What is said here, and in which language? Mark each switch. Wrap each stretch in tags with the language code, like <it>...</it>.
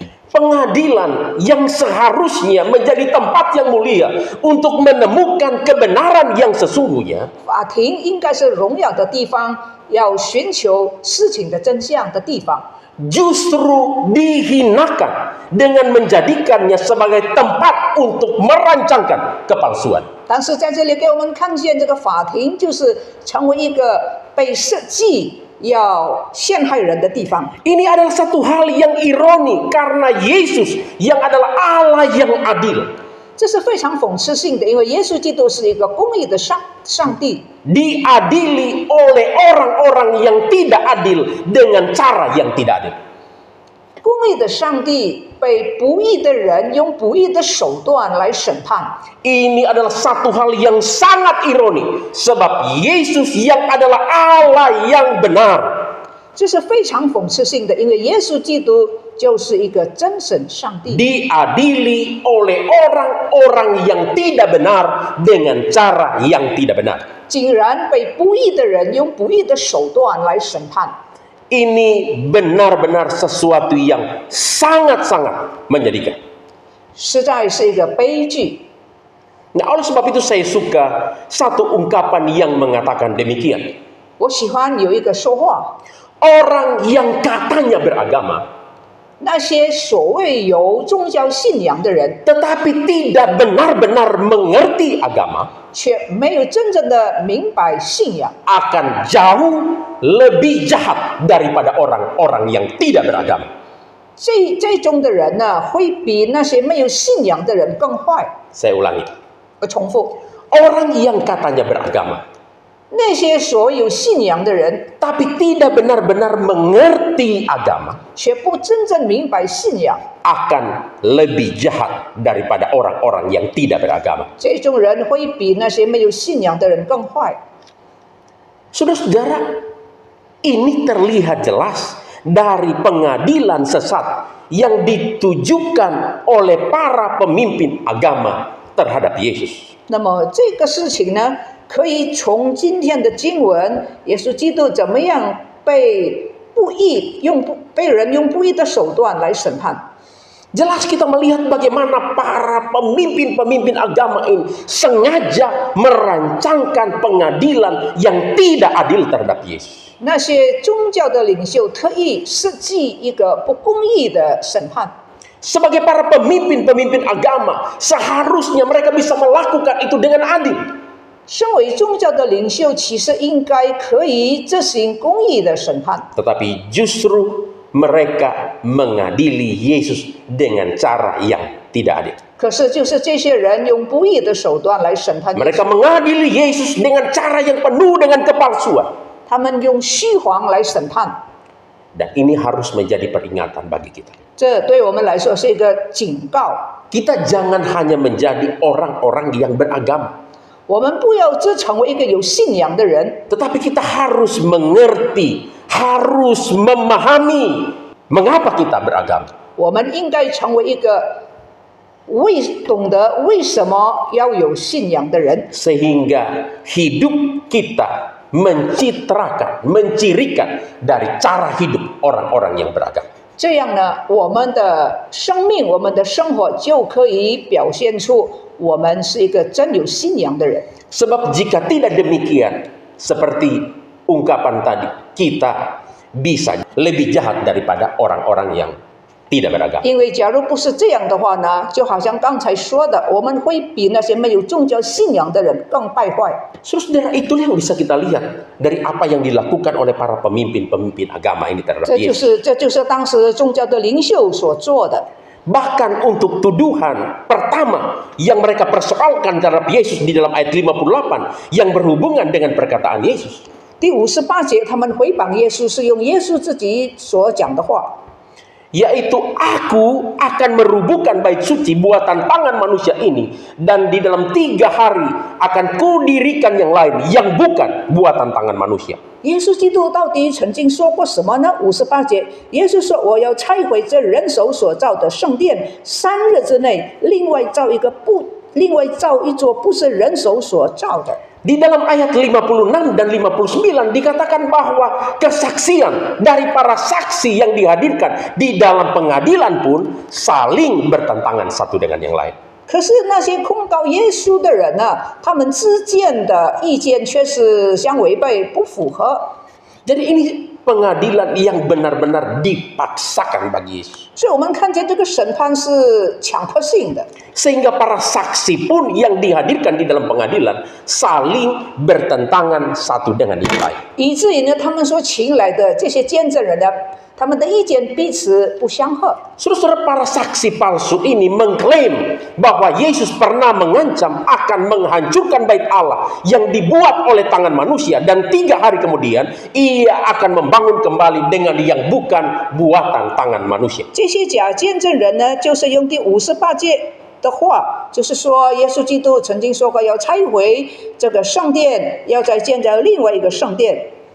<id>Pengadilan yang seharusnya menjadi tempat yang mulia untuk menemukan kebenaran yang sesungguhnya,</id> <zh>法庭应该是荣耀的地方，要寻求事情的真相的地方，</zh> <id>justru dihinakan dengan menjadikannya sebagai tempat untuk merancangkan kepalsuan.</id> <zh>但是在这里给我们看见，这个法庭就是成为一个被设计要陷害人的地方。</zh> <id>Ini adalah satu hal yang ironi karena Yesus yang adalah Allah yang adil</id> <zh>这是非常讽刺性的，因为耶稣基督是一个公义的上帝，</zh> <id>diadili oleh orang-orang yang tidak adil dengan cara yang tidak adil.</id> <zh>公义的上帝被不义的人用不义的手段来审判。</zh> <id>Ini adalah satu hal yang sangat ironi sebab Yesus yang adalah Allah yang benar</id> <zh>这是非常讽刺性的，因为耶稣基督就是一个真神上帝，</zh> <id>diadili oleh orang-orang yang tidak benar dengan cara yang tidak benar.</id> <zh>竟然被不义的人用不义的手段来审判。</zh> <id>Ini benar-benar sesuatu yang sangat-sangat menyedihkan.</id> <zh>实在是一个悲剧。</zh> <id>Nah, oleh sebab itu saya suka satu ungkapan yang mengatakan demikian.</id> <zh>我喜欢有一个说话，</zh> <id>Orang yang katanya beragama,</id> <zh>那些所谓有宗教信仰的人，</zh> <id>tetapi tidak benar-benar mengerti agama,</id> <zh>却没有真正的明白信仰，</zh> <id>akan jauh lebih jahat daripada orang-orang yang tidak beragama.</id> <zh>这种的人呢，会比那些没有信仰的人更坏。</zh> <id>Saya ulangi.</id> <zh>我重复，</zh> <id>Orang yang katanya beragama,</id> <zh>那些所有信仰的人，</zh> <id>tapi tidak benar-benar mengerti agama,</id> <zh>却不真正明白信仰，</zh> <id>akan lebih jahat daripada orang-orang yang tidak beragama.</id> <zh>这种人会比那些没有信仰的人更坏。</zh> <id>Saudara-saudara, ini terlihat jelas dari pengadilan sesat yang ditujukan oleh para pemimpin agama terhadap Yesus.</id> <zh>那么这个事情呢，可以从今天的经文，耶稣基督怎么样被人用不义的手段来审判。</zh> <id>Jelas kita melihat bagaimana para pemimpin-pemimpin agama ini sengaja merancangkan pengadilan yang tidak adil terhadap Yesus.</id> <zh>那些宗教的领袖特意设计一个不公义的审判。</zh> <id>Sebagai para pemimpin-pemimpin agama, seharusnya mereka bisa melakukan itu dengan adil.</id> <zh>身为宗教的领袖，其实应该可以执行公义的审判，</zh> <id>Tetapi justru mereka mengadili Yesus dengan cara yang tidak adil.</id> <zh>可是就是这些人用不义的手段来审判耶稣，</zh> <id>Mereka mengadili Yesus dengan cara yang penuh dengan kepalsuan.</id> <zh>他们用虚谎来审判。</zh> <id>Dan ini harus menjadi peringatan bagi kita.</id> <zh>这对我们来说是一个警告。</zh> <id>Kita jangan hanya menjadi orang-orang yang beragama,</id> <zh>我们不要只成为一个有信仰的人，</zh> <id>tetapi kita harus mengerti, harus memahami mengapa kita beragama.</id> <zh>我们应该成为一个懂得为什么要有信仰的人，</zh> <id>Sehingga hidup kita mencitrakan, mencirikan dari cara hidup orang-orang yang beragama.</id> <zh>这样呢，我们的生命、我们的生活就可以表现出我们是一个真有信仰的人。</zh> <id>Sebab jika tidak demikian, seperti ungkapan tadi, kita bisa lebih jahat daripada orang-orang yang tidak beragama.</id> <zh>因为假如不是这样的话呢，就好像刚才说的，我们会比那些没有宗教信仰的人更败坏。</zh> <id>Saudara, itulah yang bisa kita lihat dari apa yang dilakukan oleh para pemimpin-pemimpin agama ini terhadap</id> <zh>这</zh> <id>Yesus.</id> <zh>就是当时宗教的领袖所做的。</zh> <id>Bahkan untuk tuduhan pertama yang mereka persoalkan terhadap Yesus di dalam ayat 58 yang berhubungan dengan perkataan Yesus.</id> <zh>第58节，他们回谤耶稣是用耶稣自己所讲的话。</zh> <id>yaitu aku akan merubuhkan bait suci buatan tangan manusia ini, dan di dalam 3 hari akan kudirikan yang lain yang bukan buatan tangan manusia.</id> <zh>耶稣基督到底曾经说过什么呢？58节，耶稣说：“我要拆毁这人手所造的圣殿，3日之内，另外造一座不是人手所造的。”</zh> <id>Di dalam ayat 56 dan 59 dikatakan bahwa kesaksian dari para saksi yang dihadirkan di dalam pengadilan pun saling bertentangan satu dengan yang lain.</id> <zh>可是那些控告耶稣的人呢，他们之间的意见却是相违背，不符合。</zh> <id>Jadi ini pengadilan yang benar-benar dipaksakan bagi Yesus.</id> <zh>所以我们看见这个审判是强迫性的。</zh> <id>Sehingga para saksi pun yang dihadirkan di dalam pengadilan saling bertentangan satu dengan yang lain.</id> <zh>以至于呢，他们所请来的这些见证人呢，他们的意见彼此不相合。</zh> <id>Saudara-saudara, para saksi palsu ini mengklaim bahwa Yesus pernah mengancam akan menghancurkan bait Allah yang dibuat oleh tangan manusia, dan 3 hari kemudian ia akan membangun kembali dengan yang bukan buatan tangan manusia.</id> <zh>这些假见证人呢，就是用第58节的话，就是说耶稣基督曾经说过要拆毁这个圣殿，要再建造另外一个圣殿。</zh>